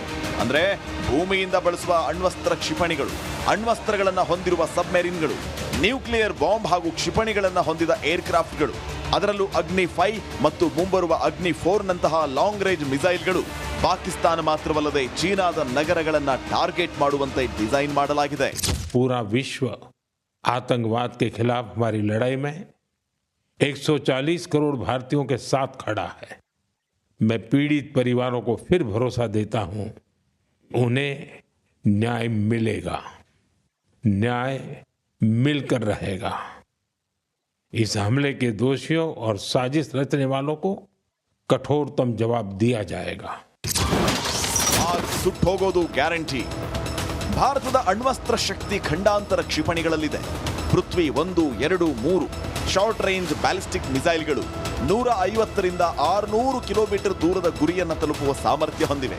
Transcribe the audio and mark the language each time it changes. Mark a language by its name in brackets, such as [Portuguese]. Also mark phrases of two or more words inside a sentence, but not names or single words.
[Kannada] ಅಂದ್ರೆ ಭೂಮಿಯಿಂದ ಬಳಸುವ ಅಣ್ವಸ್ತ್ರ ಕ್ಷಿಪಣಿಗಳು, ಅಣ್ವಸ್ತ್ರಗಳನ್ನ ಹೊಂದಿರುವ ಸಬ್ಮೆರಿನ್ಗಳು, [English] nuclear bomb [Kannada] ಹಾಗೂ ಕ್ಷಿಪಣಿಗಳನ್ನ ಹೊಂದಿದ ಏರ್ಕ್ರಾಫ್ಟ್ಗಳು, ಅದರಲ್ಲೂ ಅಗ್ನಿ 5 ಮತ್ತು ಮುಂಬರುವ ಅಗ್ನಿ 4 ನಂತಹ [English] long range [Kannada] ಮಿಸೈಲ್ಗಳು ಪಾಕಿಸ್ತಾನ ಮಾತ್ರವಲ್ಲದೆ ಚೀನಾದ ನಗರಗಳನ್ನ ಟಾರ್ಗೆಟ್ ಮಾಡುವಂತೆ ಡಿಸೈನ್ ಮಾಡಲಾಗಿದೆ. [Hindi] पूरा विश्व आतंकवाद के खिलाफ हमारी लड़ाई में 140 करोड़ भारतीयों के साथ खड़ा है. मैं पीड़ित परिवारों को फिर भरोसा देता हूं, उन्हें न्याय मिलेगा, न्याय मिलकर रहेगा. इस हमले के दोषियों और साजिश रचने वालों को कठोरतम जवाब दिया जाएगा. [Kannada] ಆಗ ಸುಟ್ಟೋಗೋದು ಗ್ಯಾರಂಟಿ. ಭಾರತದ ಅಣ್ವಸ್ತ್ರ ಶಕ್ತಿ ಖಂಡಾಂತರ ಕ್ಷಿಪಣಿಗಳಲ್ಲಿದೆ. ಪೃಥ್ವಿ 1, 2, 3 [English] short range ballistic [Kannada] ಮಿಸೈಲ್ಗಳು 150ರಿಂದ 600 ಕಿಲೋಮೀಟರ್ ದೂರದ ಗುರಿಯನ್ನು ತಲುಪುವ ಸಾಮರ್ಥ್ಯ ಹೊಂದಿವೆ.